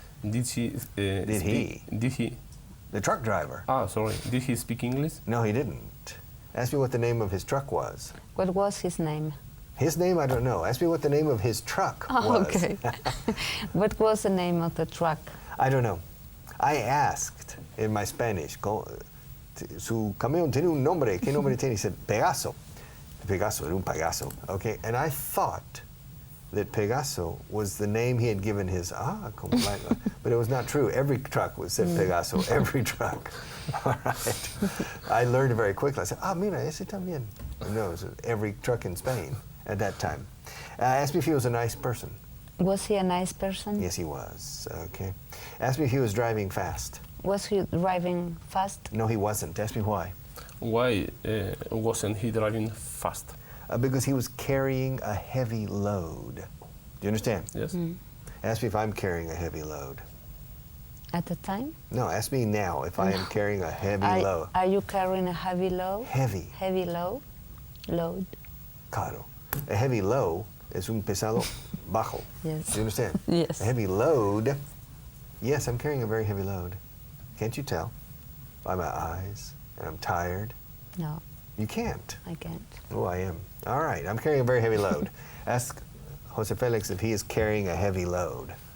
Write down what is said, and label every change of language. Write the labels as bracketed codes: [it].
[en] Did he? Did he? Did he? The truck driver. Ah, sorry. Did he speak English? No, he didn't. Ask me what the name of his truck was. What was his name? His name, I don't know. Ask me what the name of his truck Oh, was. okay. What was the name of the truck? I don't know. I asked in my Spanish, [es] su camión tiene un nombre. ¿Qué nombre tiene? [en] He said, [es] Pegaso. Pegaso, era un Pegaso. [en] Okay, and I thought that Pegaso was the name he had given his, but it was not true. Every truck was said Pegaso, every truck. All right. I learned it very quickly. I said, [es] mira, ese también. [en] No, it was every truck in Spain at that time. Asked me if he was a nice person. Was he a nice person? Yes, he was. Okay. Asked me if he was driving fast. Was he driving fast? No, he wasn't. Ask me why. Why wasn't he driving fast? Because he was carrying a heavy load. Do you understand? Yes. Ask me if I'm carrying a heavy load. At the time? No, ask me now if I am carrying a heavy load. Are you carrying a heavy load? Heavy. Heavy load? Load. [es] Claro. [en] A heavy load [es] es un pesado bajo. [en] Yes. Do you understand? Yes. A heavy load. Yes, I'm carrying a very heavy load. Can't you tell by my eyes? And I'm tired. No, You can't. I can't. Oh, I am. All right, I'm carrying a very heavy load. Ask Jose Felix if he is carrying a heavy load.